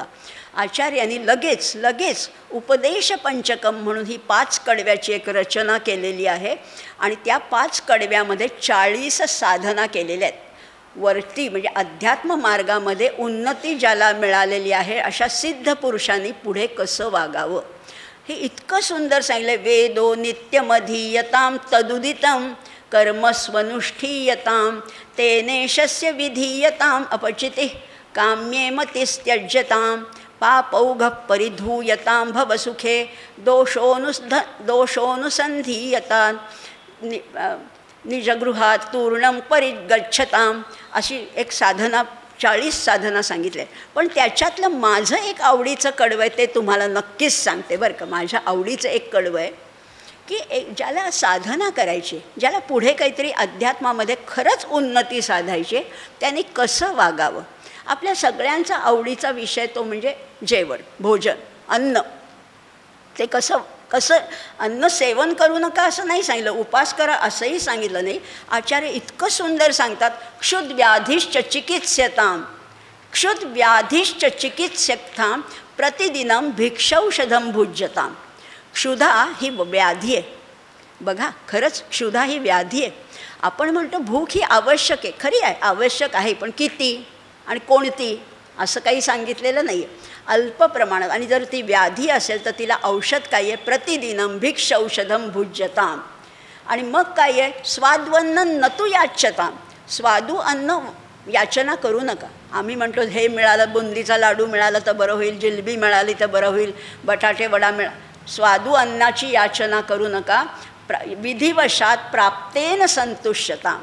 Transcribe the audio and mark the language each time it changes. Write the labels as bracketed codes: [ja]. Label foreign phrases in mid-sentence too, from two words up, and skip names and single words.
[mr] आचार्यांनी लगेच उपदेश पंचकम म्हणून ही 5 कडव्याची एक रचना केलेली आहे. आणि त्या 5 कडव्यामध्ये 40 साधना केलेल्या आहेत. वरती म्हणजे अध्यात्म मार्गामध्ये उन्नती ज्याला मिळालेली आहे अशा सिद्ध पुरुषांनी पुढे कसं वागावं हे इतकं सुंदर सांगितलं. [sa] वेदो नित्यमधीयतां तदुदितं कर्मस्वनुष्ठीयतां तेनेशस्य विधीयताम् अपचितिः काम्ये मतिस्त्यज्यतां पापौघः परिधूयतां भवसुखे दोषोनुसन्धीयतां निजगृहात तूर्णं परिगच्छतां. [mr] अशी एक साधना 40 साधना सांगितल्या. पण त्याच्यातलं माझं एक आवडीचं कडवं आहे ते तुम्हाला नक्कीच सांगते बरं का. माझ्या आवडीचं एक कडवं आहे की ज्याला साधना करायची, ज्याला पुढे काहीतरी अध्यात्मामध्ये खरंच उन्नती साधायची, त्यांनी कसं वागावं. आपल्या सगळ्यांचा आवडीचा विषय तो म्हणजे जेवण, भोजन, अन्न. ते कसं अन्न सेवन करू नका असं नाही सांगितलं, उपास करा असंही सांगितलं नाही. आचार्य इतकं सुंदर सांगतात, [sa] क्षुद्व्याधिश्च चिकित्स्यतां प्रतिदिनं भिक्षौषधं भुज्यतां. [mr] क्षुधा ही व्याधी आहे बघा. खरंच क्षुधा ही व्याधी आहे. आपण म्हणतो भूक ही आवश्यक आहे, खरी आहे, आवश्यक आहे, पण किती आणि कोणती असं काही सांगितलेलं नाही आहे. अल्प प्रमाणात. आणि जर ती व्याधी असेल तर तिला औषध काय आहे? [sa] प्रतिदिनं भिक्षौषधं भुज्यतां. [mr] आणि मग काय आहे? [sa] स्वाद्वन्न नतु याच्यतां. [mr] स्वादू अन्न याचना करू नका. आम्ही म्हणतो हे मिळालं, बुंदीचा लाडू मिळाला तर बरं होईल, जिलबी मिळाली तर बरं होईल, बटाटे वडा स्वादू अन्नाची याचना करू नका. [sa] विधिवशात प्राप्तेन संतुष्टतां.